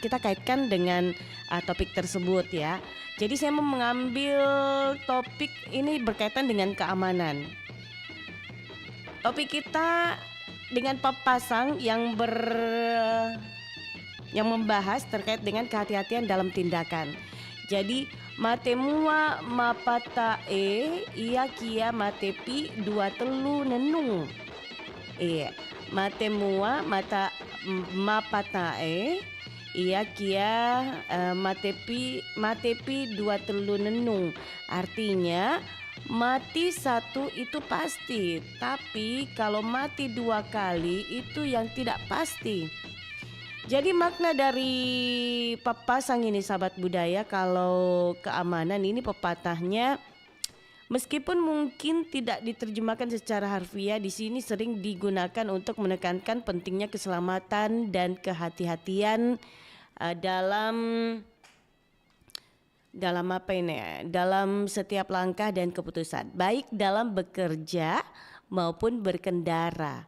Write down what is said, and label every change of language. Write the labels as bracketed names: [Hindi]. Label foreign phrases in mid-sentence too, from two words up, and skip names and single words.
[Indonesian] Kita kaitkan dengan topik tersebut ya. Jadi saya mau mengambil topik ini berkaitan dengan keamanan. Topik kita dengan papasan yang membahas terkait dengan kehati-hatian dalam tindakan. [Mandar] Jadi matemua mapatae ia kia matepi dua telu nenung. Matemua mata mapatae ia kia matepi dua telu nenung. [Indonesian] Artinya mati satu itu pasti, tapi kalau mati dua kali itu yang tidak pasti. Jadi makna dari pepasang ini sahabat budaya, kalau keamanan ini pepatahnya meskipun mungkin tidak diterjemahkan secara harfiah, di sini sering digunakan untuk menekankan pentingnya keselamatan dan kehati-hatian dalam setiap langkah dan keputusan, baik dalam bekerja maupun berkendara.